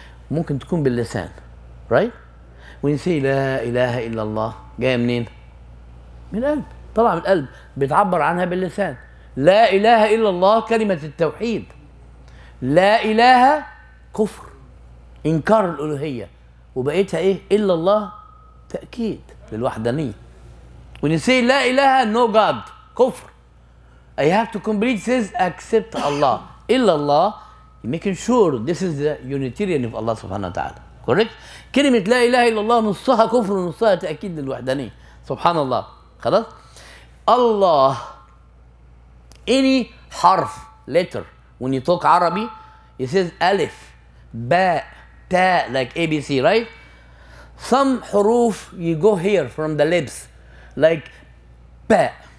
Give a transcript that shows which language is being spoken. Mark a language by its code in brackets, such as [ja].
[ar] ممكن تكون باللسان, right? [en] When you say [ar] لا إله إلا الله, جاية منين؟ من القلب, طلع من القلب, بتعبر عنها باللسان. لا إله إلا الله كلمة التوحيد. لا إله كفر, إنكار الألوهية, وبقيتها إيه؟ إلا الله تأكيد للوحدانية. [en] When you say [ar] لا إله, [en] no God, كفر. I have to complete says accept Allah. [ar] إلا الله, [en] making sure this is the Unitarian of Allah subhanahu wa ta'ala. Correct? [ar] كلمة لا إله إلا الله نصها كفر ونصها تأكيد للوحدانية. سبحان الله. [en] خلاص؟ Allah, any حرف, letter, when you talk Arabic, it says alif, ba, ta, like ABC, right? Some huruf, you go here from the lips, like ba.